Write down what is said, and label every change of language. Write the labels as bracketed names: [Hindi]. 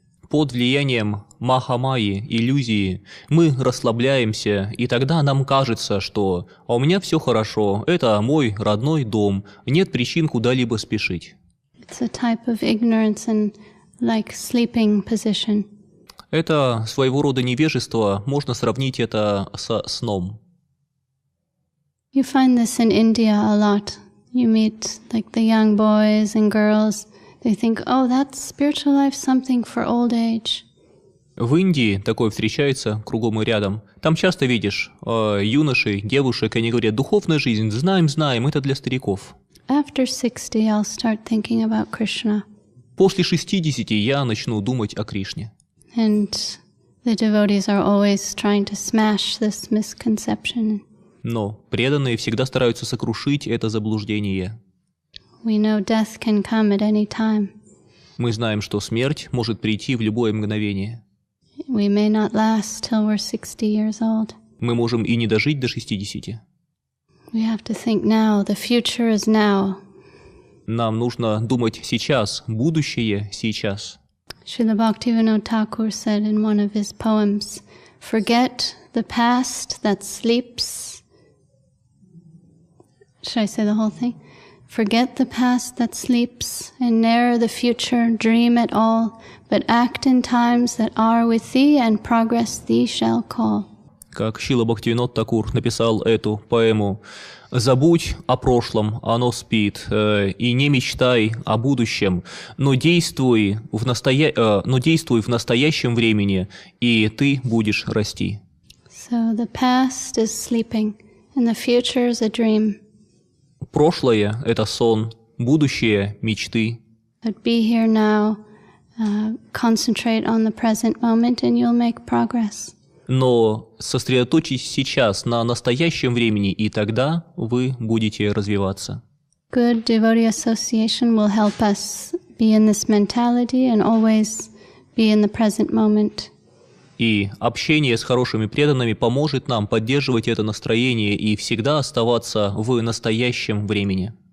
[Russian] Под влиянием Махамайи, иллюзии, мы расслабляемся, и тогда нам кажется, что «а у меня все хорошо, это мой родной дом, нет причин куда-либо спешить». [English] It's a type of ignorance and like sleeping position. [Russian] Это своего рода невежество, можно сравнить это со сном. [English] You find this in India a lot. You meet like the young boys and girls. They think, oh, that's spiritual life, something for old age. [Russian] В Индии такое встречается кругом и рядом. Там часто видишь юношей, девушек, они говорят, духовная жизнь, знаем, это для стариков. [English] After 60, I'll start thinking about Krishna. [Russian] После 60 я начну думать о Кришне. [English] And the devotees are always trying to smash this misconception. [Russian] Но преданные всегда стараются сокрушить это заблуждение. [English] We know death can come at any time. [Russian] Мы знаем, что смерть может прийти в любое мгновение. [English] We may not last till we're 60 years old. [Russian] Мы можем и не дожить до 60. [English] We have to think now. The future is now. [Russian] Нам нужно думать сейчас, будущее сейчас. [English] Srila Bhaktivinoda Thakur said in one of his poems, "Forget the past that sleeps." Should I say the whole thing? Forget the past that sleeps, and ne'er the future dream at all, but act in times that are with thee, and progress thee shall call. [Russian] Как Шрила Бхактивинода Такур написал эту поэму: «Забудь о прошлом, оно спит, и не мечтай о будущем, но действуй в настоящем времени, и ты будешь расти». [English] So the past is sleeping, and the future is a dream. [Russian] Прошлое – это сон, будущее – мечты. [English] But be here now, concentrate on the present moment, and you'll make progress. [Russian] Но сосредоточьтесь сейчас на настоящем времени, и тогда вы будете развиваться. [English] Good devotee association will help us be in this mentality and always be in the present moment. [Russian] И общение с хорошими преданными поможет нам поддерживать это настроение и всегда оставаться в настоящем времени.